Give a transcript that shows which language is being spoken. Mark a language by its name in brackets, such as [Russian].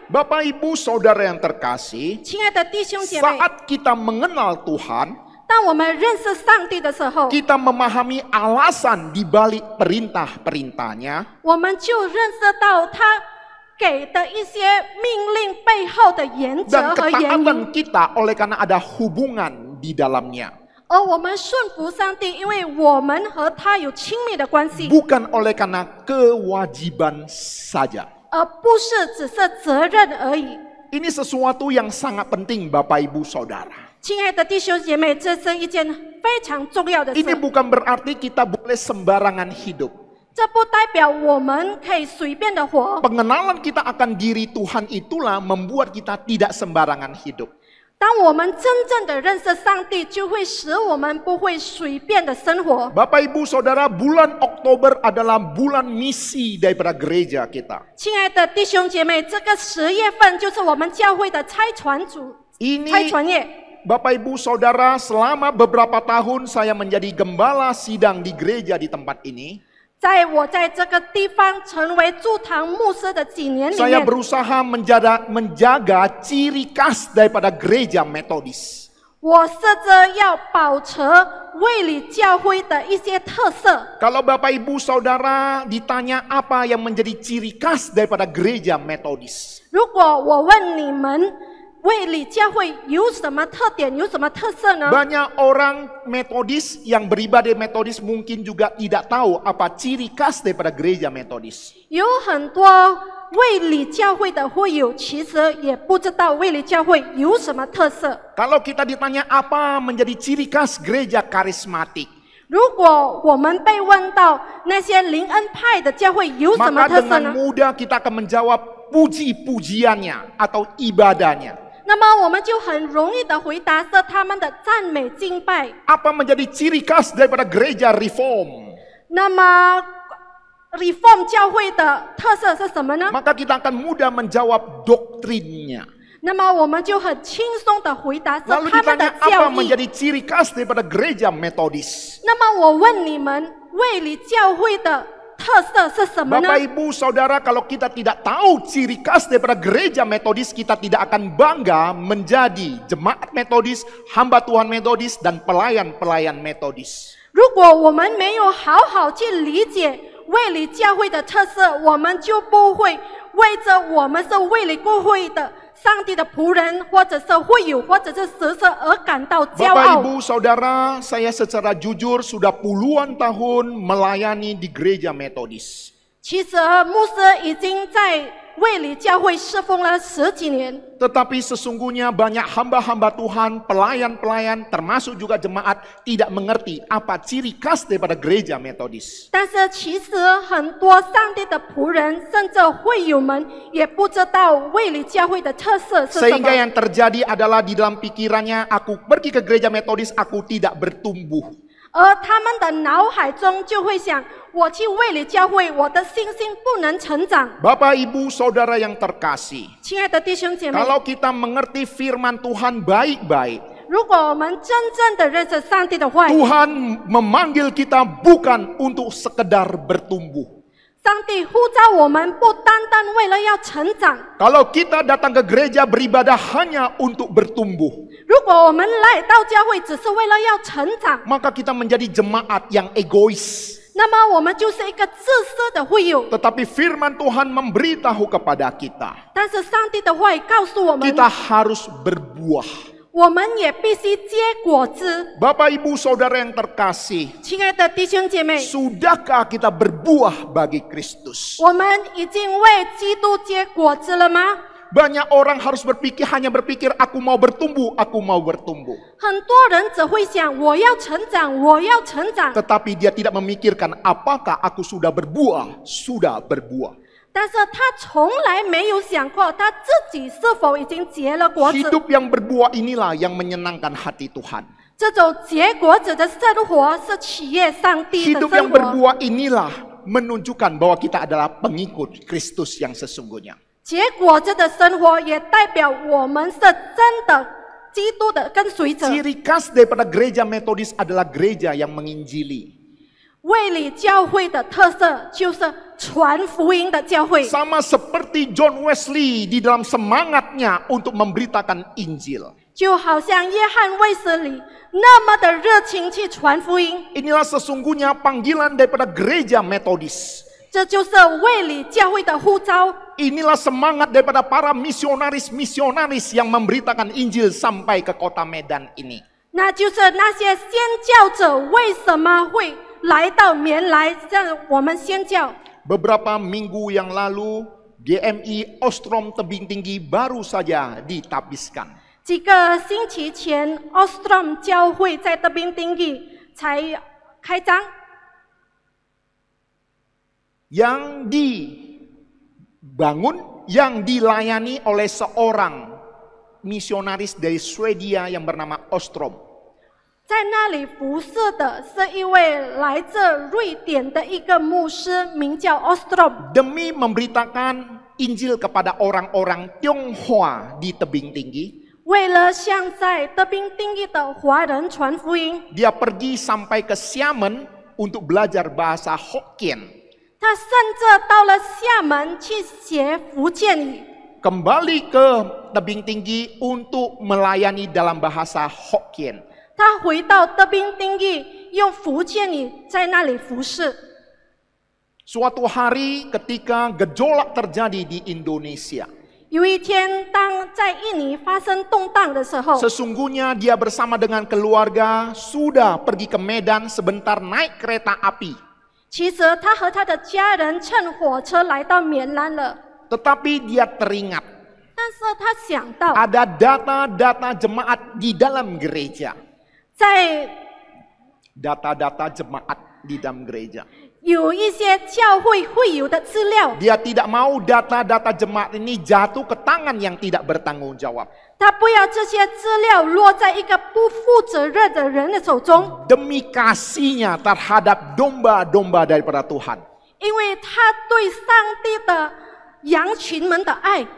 [Indonesian] Bapak, Ibu, Saudara yang terkasih, [Chinese] 亲爱的弟兄姐妹， [Indonesian] saat kita mengenal Tuhan, [Chinese] 当我们认识上帝的时候， [Indonesian] kita memahami alasan di balik perintah-perintahnya, [Chinese] 我们就认识到他给的一些命令背后的原则 [Indonesian] Dan [Chinese] 和原因。 [Indonesian] ketaatan kita oleh karena ada hubungan di dalamnya. [Chinese] 而我们顺服上帝，因为我们和他有亲密的关系， [Indonesian] Bukan oleh karena kewajiban saja. [Chinese] 而不是只是责任而已。 [Indonesian] Ini sesuatu yang sangat penting Bapak Ibu Saudara. [Chinese] 亲爱的弟兄姐妹，这是一件非常重要的 [Indonesian] Ini [Chinese] 事。 [Indonesian] bukan berarti kita boleh sembarangan hidup. [Chinese] 这不代表我们可以随便的活。 [Indonesian] Pengenalan kita akan diri Tuhan itulah membuat kita tidak sembarangan hidup. [Chinese] 当我们真正的认识上帝，就会使我们不会随便的生活。 [Indonesian] Bapak Ibu Saudara, bulan Oktober adalah bulan misi daripada gereja kita. [Chinese] 亲爱的弟兄姐妹，这个10月份就是我们教会的差传组、差传月。 [Indonesian] Bapak Ibu Saudara, selama beberapa tahun saya menjadi gembala sidang di gereja di tempat ini. [Chinese] 在我在这个地方成为驻堂牧师的几年里 [Indonesian] Saya [Chinese] 面， [Indonesian] berusaha menjaga ciri khas daripada gereja Metodis. [Chinese] 我试着要保持卫理教会的一些特色。 [Indonesian] Kalau Bapak Ibu Saudara ditanya apa yang menjadi ciri khas daripada gereja Metodis. [Chinese] 如果我问你们，卫理教会有什么特点，有什么特色呢？ [Indonesian] Banyak orang Metodis yang beribadah Metodis mungkin juga tidak tahu apa ciri khas daripada gereja Metodis. [Chinese] 有很多卫理教会的会友，其实也不知道卫理教会有什么特色。 [Indonesian] Kalau kita ditanya apa menjadi ciri khas gereja karismatik, [Chinese] 如果我们被问到那些灵恩派的教会有什么 [Indonesian] maka [Chinese] 特色 [Indonesian] dengan mudah kita akan menjawab puji-pujiannya atau ibadahnya. [Chinese] 那么我们就很容易的回答是他们的赞美敬拜。 [Indonesian] Apa menjadi ciri khas daripada gereja Reform? [Chinese] 那么 Reform 教会的特色是什么呢？ [Indonesian] Maka kita akan mudah menjawab doktrinnya. [Chinese] 那么我们就很轻松的回答是 [Indonesian] Lalu [Chinese] 他们的 [Indonesian] ditanya [Chinese] 教 [Indonesian] apa [Chinese] 义。 [Indonesian] menjadi ciri khas daripada gereja Metodis? [Chinese] 那么我问你们，卫理教会的特色是什么呢？ [Indonesian] Bapak Ibu Saudara, kalau kita tidak tahu ciri khas daripada gereja Metodis, kita tidak akan bangga menjadi jemaat Metodis, hamba Tuhan Metodis, dan pelayan-pelayan Metodis. [Chinese] 如果我们没有好好去理解卫理教会的特色，我们就不会为着我们是卫理教会的上帝的仆人，或者是会友，或者是使者而感到骄 [Indonesian] Bapak [Chinese] 傲。 [Indonesian] Ibu Saudara, saya secara jujur sudah puluhan tahun melayani di gereja Metodis. [Chinese] 其实牧师已经在卫理教会侍奉了10几年， [Indonesian] Tetapi sesungguhnya banyak hamba-hamba Tuhan, pelayan-pelayan, termasuk juga jemaat, tidak mengerti apa ciri khas daripada gereja Metodis. [Chinese] 但是其实很多上帝的仆人，甚至会友们也不知道卫理教会的特色是什 [Indonesian] Sehingga [Chinese] 么。 [Indonesian] yang terjadi adalah di dalam pikirannya, aku pergi ke gereja Metodis, aku tidak bertumbuh. [Chinese] 而他们的脑海中就会想，我去卫理教会，我的信心不能成长。 [Indonesian] Bapak Ibu Saudara yang terkasih, [Chinese] 亲爱的弟兄姐妹， [Indonesian] kalau kita mengerti firman Tuhan baik-baik, [Chinese] 如果我们真正的认识上帝的话语， [Indonesian] Tuhan memanggil kita bukan untuk sekedar bertumbuh. [Chinese] 上帝呼召我们不单单为了要成长。 [Indonesian] Kalau kita datang ke gereja beribadah hanya untuk bertumbuh, [Chinese] 如果我们来到教会只是为了要成长， [Indonesian] maka kita menjadi jemaat yang egois. [Chinese] 那么我们就是一个自私的会友。 [Indonesian] Tetapi firman Tuhan memberitahu kepada kita, [Chinese] 但是上帝的话语告诉我们， [Indonesian] kita harus berbuah. [Chinese] 我们也必须结果子。 [Indonesian] Bapak Ibu Saudara yang terkasih, [Chinese] 亲爱的弟兄姐妹， [Indonesian] sudahkah kita berbuah bagi Kristus? [Chinese] 我们已经为基督结果子了吗？ [Indonesian] Banyak orang harus hanya berpikir, aku mau bertumbuh, aku mau bertumbuh. [Chinese] 很多人只会想，我要成长，我要成长。 [Indonesian] Tetapi dia tidak memikirkan apakah aku sudah berbuah, sudah berbuah. [Chinese] 但是他从来没有想过他自己是否已经结了果子。 [Indonesian] Hidup yang berbuah inilah yang menyenangkan hati Tuhan. [Chinese] 这种结果子的生活是喜悦上帝的 [Indonesian] Hidup yang [Chinese] 生活。 [Indonesian] berbuah inilah menunjukkan bahwa kita adalah pengikut Kristus yang sesungguhnya. [Chinese] 结果子的生活也代表我们是真的基督的跟随者。 [Indonesian] Ciri khas daripada gereja Metodis adalah gereja yang menginjili. [Chinese] 卫理教会的特色就是传福音的教会， [Indonesian] Sama seperti John Wesley di dalam semangatnya untuk memberitakan Injil. [Chinese] 就好像约翰卫斯理那么的热情去传福音。 [Indonesian] Inilah sesungguhnya panggilan daripada gereja Metodis. [Chinese] 这就是卫理教会的呼召。 [Indonesian] Inilah semangat daripada para misionaris-misionaris yang memberitakan Injil sampai ke kota Medan ini. [Chinese] 那就是那些宣教者为什么会来到棉来让我们宣教？ [Indonesian] Beberapa minggu yang lalu, GMI Ostrom Tebing Tinggi baru saja ditabiskan. [Chinese] 几个星期前 ，Ostrom 教会在特宾丁义才开张。 [Indonesian] Yang dibangun, yang dilayani oleh seorang misionaris dari Swedia yang bernama Ostrom. [Chinese] 在那里服侍的是一位来自瑞典的一个牧师，名叫 Ostrom。 [Indonesian] Demi memberitakan Injil kepada orang-orang Tionghoa di Tebing Tinggi, [Chinese] 为了向在特宾丁义的华人传福音， [Indonesian] dia pergi sampai ke Xiamen untuk belajar bahasa Hokkien. [Chinese] 他甚至到了厦门去学福建语， [Indonesian] Kembali ke Tebing Tinggi untuk melayani dalam bahasa Hokkien. [Chinese] 他回到特宾丁义用福建语在那里服侍。 [Indonesian] Suatu hari ketika gejolak terjadi di Indonesia, [Chinese] 有一天，当在印尼发生动荡的时候， [Indonesian] sesungguhnya dia bersama dengan keluarga sudah pergi ke Medan sebentar naik kereta api. [Chinese] 其实他和他的家人乘火车来到棉兰了， [Indonesian] Tetapi dia teringat [Chinese] 但是他想到， [Indonesian] ada data-data jemaat di dalam gereja. [Chinese] 在 [Indonesian] Data-data jemaat di dalam gereja. [Chinese] 有一些教会会有的资料， [Indonesian] Dia tidak mau data-data jemaat ini jatuh ke tangan yang tidak bertanggung jawab. [Chinese] 他不要这些资料落在一个不负责任的人的手中， [Indonesian] Demi kasihnya terhadap domba-domba daripada Tuhan. [Chinese] 因为他对上帝的羊群们的爱，